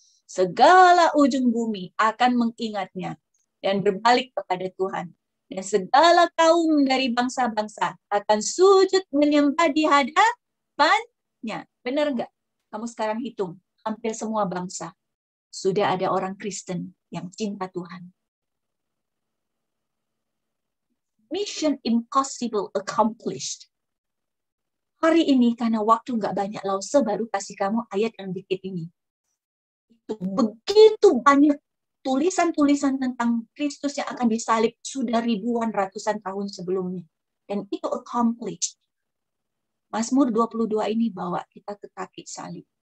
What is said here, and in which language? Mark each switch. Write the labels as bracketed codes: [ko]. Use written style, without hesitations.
[id] Segala ujung bumi akan mengingatnya dan berbalik kepada Tuhan. Dan segala kaum dari bangsa-bangsa akan sujud menyembah di hadapannya. Benar nggak? Kamu sekarang hitung. Hampir semua bangsa. Sudah ada orang Kristen yang cinta Tuhan. [en] Mission impossible accomplished. [id] Hari ini karena waktu nggak banyak Lause baru kasih kamu ayat yang dikit ini. Itu begitu banyak tulisan-tulisan tentang Kristus yang akan disalib sudah ribuan ratusan tahun sebelumnya. Dan itu accomplished. Mazmur 22 ini bawa kita ke kaki salib.